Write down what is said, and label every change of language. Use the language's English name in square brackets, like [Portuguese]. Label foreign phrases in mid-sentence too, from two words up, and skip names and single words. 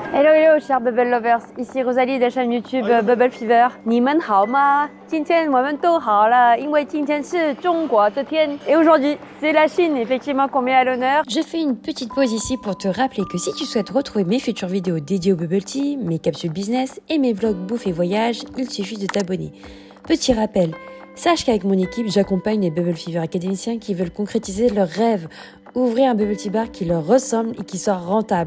[English] Hello hello [French] chers Bubble Lovers, ici Rosalie de la chaîne YouTube Bubble Fever. [Chinese] 你们好吗？今天我们都好了，因为今天是中国的天。 [French] Et aujourd'hui, c'est la Chine effectivement qu'on met à l'honneur. Je fais une petite pause ici pour te rappeler que si tu souhaites retrouver mes futures vidéos dédiées au Bubble Tea, mes capsules business et mes vlogs bouffe et voyage, il suffit de t'abonner. Petit rappel, sache qu'avec mon équipe, j'accompagne les Bubble Fever académiciens qui veulent concrétiser leurs rêves, ouvrir un Bubble Tea bar qui leur ressemble et qui soit rentable.